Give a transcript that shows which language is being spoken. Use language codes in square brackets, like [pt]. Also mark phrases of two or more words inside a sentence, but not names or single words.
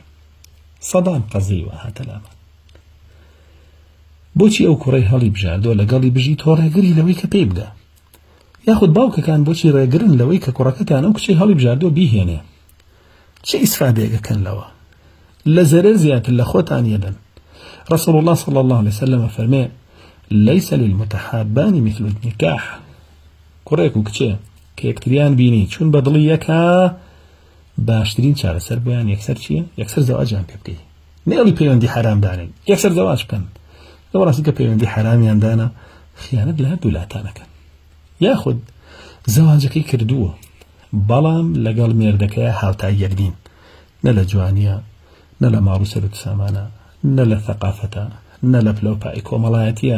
[ckb] سەدان قەزەی وە هاتە لامە. بۆچی ئەو کوڕەی هەڵی بژاردۆ لەگەڵی بژی تۆ ڕێگری لەوەی کە پێی بدە؟ یاخود باوکەکان بۆچی ڕێگرن لەوەی کە کوڕەکەتان ئەو کچەی هەڵی بژاردۆ بیهێنێ؟ چه ئیسفادەیەکەکەن لەوە؟ لە زەرەر زیاتر لە خۆتان یەدەن. [ar] رسول الله صلى الله عليه وسلم فرمي ليس للمتحابان مثل النكاح. [ckb] کوڕێک و کچێ کە یەکتریان بینی چون بەدڵی یەکا، باشترین چارەسەر بۆیان یەکسەر چییە؟ یەکسەر زەواجیان پێ بکەی، نێڵی پەیوەندی حرام دانێن، یەکسەر زەواج بکەن. لەوە ڕاستی کە پەیوەندی حرامیان دانا خیانەت لە هەردوو لاتانەکەن. یاخود زەواجەکەی کردووە بەڵام لەگەڵ مێردەکەیە هاوتای یەکدین، نە لە جوانیە، نە لە ماڕ و سەرۆک و سامانە، نە لە ثەقافەتە، نە لە پلەپای کۆمەڵایەتیە.